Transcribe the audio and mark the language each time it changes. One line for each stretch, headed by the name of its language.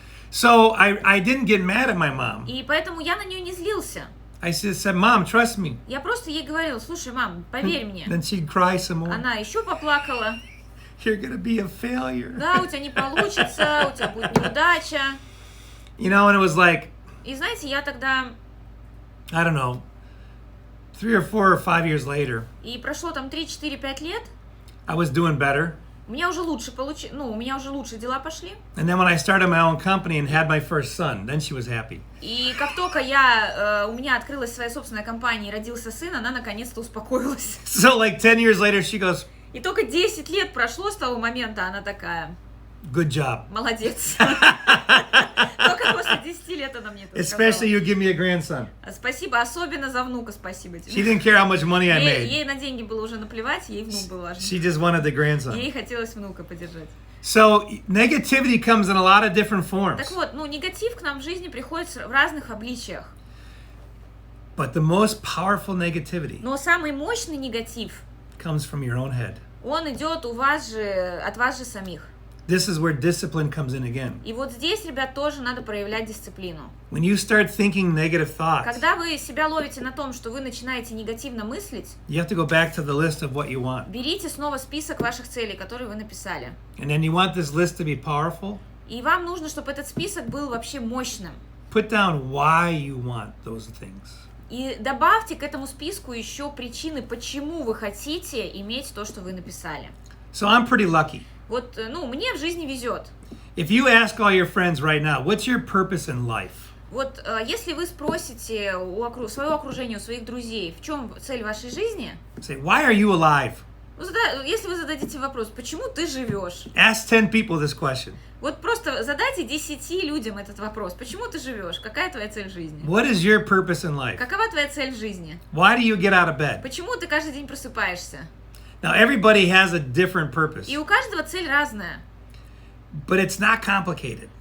English: So I didn't get mad at my mom.
Russian: И поэтому я на нее не злился.
English: I just said, Mom, trust me.
Russian: Я просто ей говорила, слушай, мам, поверь мне.
English: Then she'd cry some more.
Russian: Она еще поплакала.
English: You're gonna be a failure.
Russian: Да, у тебя не получится, у тебя будет неудача.
English: You know, and it was like,
Russian: И знаете, я тогда...
English: I don't know, 3 or 4 or 5 years later,
Russian: И прошло там 3, 4, 5 лет,
English: I was doing better.
Russian: у меня уже лучше у меня уже лучше дела пошли.
English: And then when I started my own company and had my first son, then she was happy.
Russian: И как только у меня открылась своя собственная компания и родился сын, она наконец-то успокоилась.
English: So like 10 years later, she goes,
Russian: И только 10 лет прошло с того момента, она такая,
English: good job.
Russian: молодец. Только после 10 лет она мне это
English: Especially
Russian: сказала.
English: you give me a grandson.
Russian: Спасибо, особенно за внука, спасибо
English: She
Russian: тебе.
English: didn't care how much money I
Russian: Ей,
English: made.
Russian: ей на деньги было уже наплевать, ей внук был важен.
English: She just wanted the grandson.
Russian: Ей хотелось внука поддержать.
English: So negativity comes in a lot of different forms.
Russian: Так вот, негатив к нам в жизни приходит в разных обличиях.
English: But the most powerful negativity
Russian: Но самый мощный негатив,
English: comes from your own head.
Russian: он идет у вас же, от вас же самих.
English: This is where discipline comes in again.
Russian: И вот здесь, ребят, тоже надо проявлять дисциплину.
English: When you start thinking negative thoughts,
Russian: Когда вы себя ловите на том, что вы начинаете негативно мыслить,
English: you have to go back to the list of what you want.
Russian: берите снова список ваших целей, которые вы написали.
English: And then you want this list to be powerful.
Russian: И вам нужно, чтобы этот список был вообще мощным.
English: Put down why you want those things.
Russian: И добавьте к этому списку еще причины, почему вы хотите иметь то, что вы написали.
English: So I'm pretty lucky.
Russian: Вот, мне в жизни везет.
English: If you ask all your friends right now, what's your purpose in life?
Russian: Вот, если вы спросите у своего окружения, у своих друзей, в чем цель вашей жизни,
English: Say, why are you alive?
Russian: если вы зададите вопрос, почему ты живешь?
English: Ask 10 people this question.
Russian: Вот просто задайте 10 людям этот вопрос. Почему ты живешь? Какая твоя цель в жизни?
English: What is your purpose in life?
Russian: Какова твоя цель в жизни?
English: Why do you get out of bed?
Russian: Почему ты каждый день просыпаешься?
English: Now, everybody has a different purpose,
Russian: И у каждого цель разная,
English: but it's not complicated.